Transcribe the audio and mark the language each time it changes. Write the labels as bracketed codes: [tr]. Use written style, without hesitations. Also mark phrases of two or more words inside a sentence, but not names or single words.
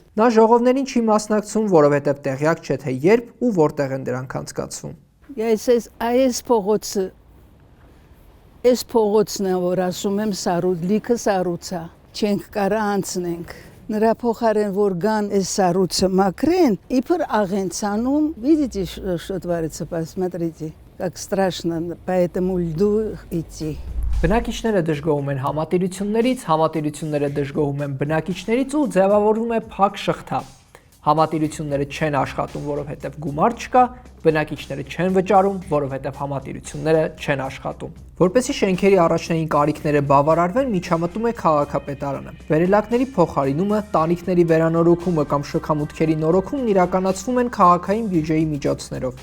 [hy] Նա ժողովներին չի մասնակցում, որովհետև տեղյակ չէ, թե երբ ու որտեղ են դրանք անցկացվում։ Այս փողոցը Այս փողոցն է, որ ասում եմ սառույց, լիքը սառույցա, չենք կարա անցնենք։ Նրա փոխարեն որ գան այս սառույցը մաքրեն, իբր աղենցանում, [ru] видите, что творится, посмотрите, как страшно, поэтому льду идти. [hy] Բնակիչները դժգոհում են համատիրություններից, համատիրությունները դժգոհում են բնակիչներից ու ձևավորվում է փակ շղթա։ Համատիրությունները չեն աշխատում, որովհետև գումար չկա, բնակիչները չեն վճարում, որովհետև համատիրությունները չեն աշխատում։ Որպեսզի շենքերի առաջնային կարիքները բավարարվեն, միջամտում է քաղաքապետարանը։ Վերելակների փոխարինումը, տանիքների վերանորոգումը կամ շքամուտքերի նորոգումն իրականացվում են քաղաքային բյուջեի միջոցներով։